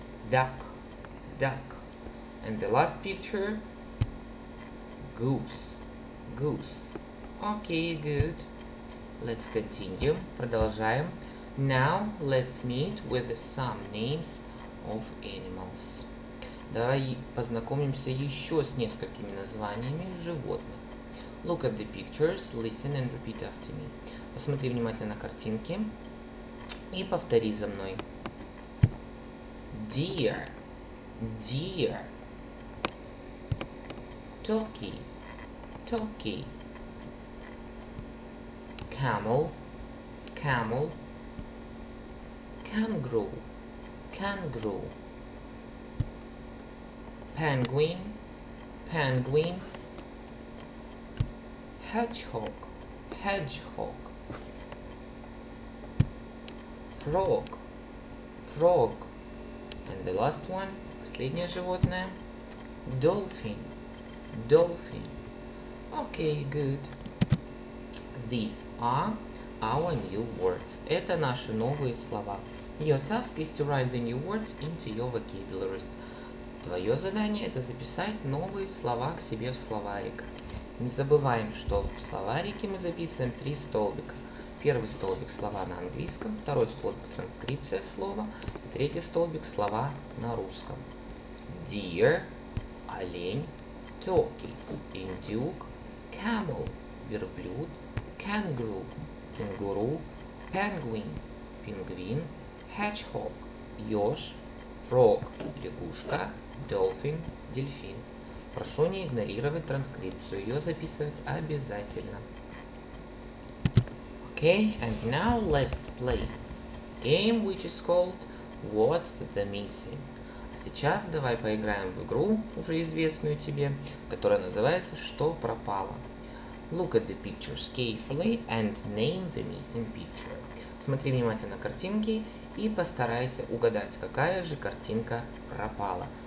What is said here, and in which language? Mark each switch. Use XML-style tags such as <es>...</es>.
<en>duck, duck. And the last picture, goose, goose. Okay, good. Let's continue.</en> <ru>Продолжаем.</ru> <en>Now let's meet with some names of animals.</en> <ru>Давай познакомимся еще с несколькими названиями животных.</ru> <en>Look at the pictures, listen and repeat after me.</en> <ru>Посмотри внимательно на картинки и повтори за мной.</ru> <en>Deer, deer. Turkey, turkey. Camel, camel. Kangaroo, kangaroo. Penguin, penguin. Hedgehog, hedgehog. Frog, frog. And the last one,</en> <ru>последнее животное,</ru> <en>dolphin, dolphin. Okay, good. These are our new words.</en> <ru>Это наши новые слова.</ru> <en>Your task is to write the new words into your vocabularies.</en> <ru>Твое задание это записать новые слова к себе в словарик. Не забываем, что в словарике мы записываем 3 столбика. Первый столбик слова на английском, второй столбик транскрипция слова, и третий столбик слова на русском. Deer, олень, turkey, индюк, camel, верблюд, kangaroo, кенгуру, penguin, пингвин, hedgehog, еж, frog, лягушка, dolphin, дельфин. Прошу не игнорировать транскрипцию, ее записывать обязательно.</ru> <en>Okay, and now let's play game which is called What's the Missing?</en> <ru>А сейчас давай поиграем в игру, уже известную тебе, которая называется Что пропало?</ru> <en>Look at the pictures carefully and name the missing picture.</en> <ru>Смотри внимательно на картинки и постарайся угадать, какая же картинка пропала.</ru>